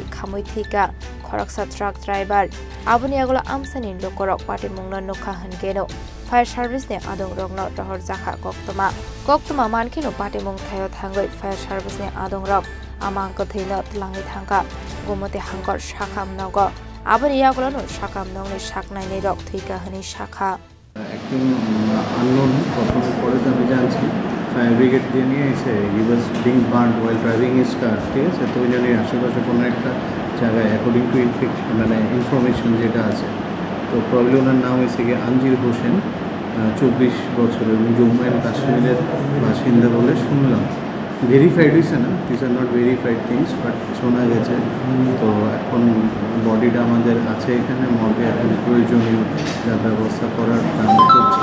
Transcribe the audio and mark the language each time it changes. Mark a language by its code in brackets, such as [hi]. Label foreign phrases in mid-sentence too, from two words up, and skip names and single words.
[trp] khamui thika khoroksa [en] truck driver [trp] abuni agula amsani lokorok patimungna nokha hangeno [en] fire service [trp] ne adong rokno tohor jakha koktoma mankino patimung thayo thangai [en] fire service [trp] ne adong rok amang ko theina tlangi thangka gomote hangkor shakham nogo abuni agula no shakam nongni shaknai ne rok thika hani shakha [bn] একজন unknown প্রথমে পরে আমি জানছি [en] fire brigade [bn] দিয়ে নিয়ে এসে [en] he was being burned while driving his [bn] কার ঠিক আছে তো ওই জন্য আশেপাশে কোনো একটা জায়গায় [en] according to information [bn] যেটা আছে তো প্রবলি ওনার নাম হয়েছে গিয়ে আনজির হোসেন 24 বছরের এবং জম্মু অ্যান্ড কাশ্মীরের বাসিন্দা বলে শুনলাম ভেরিফাইড হয়েছে না [en] this are not verified things but [bn] শোনা গেছে তো এখন বডিটা আমাদের আছে এখানে মর্গে এখন প্রয়োজনীয় যা ব্যবস্থা করার আমরা করছি